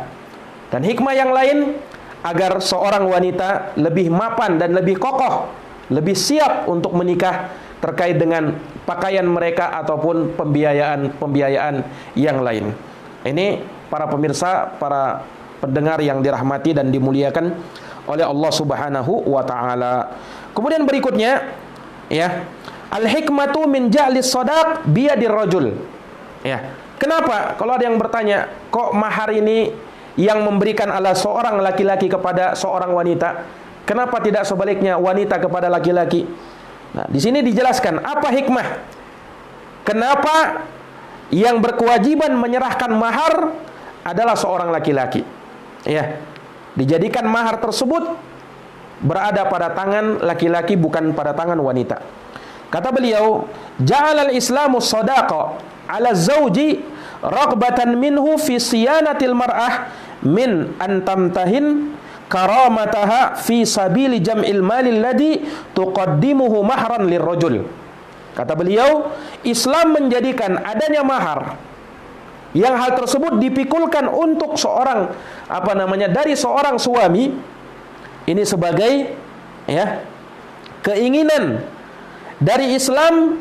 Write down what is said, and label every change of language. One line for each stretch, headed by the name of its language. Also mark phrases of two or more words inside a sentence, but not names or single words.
Indonesian: Dan hikmah yang lain, agar seorang wanita lebih mapan dan lebih kokoh, lebih siap untuk menikah terkait dengan pakaian mereka ataupun pembiayaan yang lain. Ini para pemirsa, para pendengar yang dirahmati dan dimuliakan oleh Allah
Arabic: سبحانه وتعالى.
Indonesian: Kemudian berikutnya,
Arabic: الحكمة من جعل الصداق بيد الرجل.
Indonesian: Kenapa kalau ada yang bertanya, kok mahar ini yang memberikan adalah seorang laki-laki kepada seorang wanita, kenapa tidak sebaliknya wanita kepada laki-laki? Nah, di sini dijelaskan apa hikmah. Kenapa yang berkewajiban menyerahkan mahar adalah seorang laki-laki? Dijadikan mahar tersebut berada pada tangan laki-laki, bukan pada tangan wanita. Kata beliau,
Arabic: جعل الإسلام صداقا على الزوج رغبة منه في صيانة المرأة من أن تمتهن كرامتها في سبيل جمع المال الذي تقدمه مهرا للرجل.
Indonesian: Kata beliau, Islam menjadikan adanya mahar yang hal tersebut dipikulkan untuk seorang dari seorang suami ini sebagai keinginan dari Islam.